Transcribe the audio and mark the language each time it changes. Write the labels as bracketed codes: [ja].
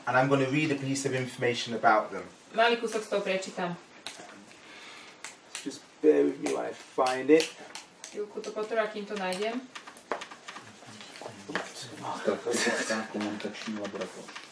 [en] and I'm going to read a piece of information about them. [sk] Malý kúsok z toho prečítam. [en] Just bear with me while I find it. [sk] Chvíľku to potrvá, kým to nájdem. [cs] Strategická komunikační laboratoř.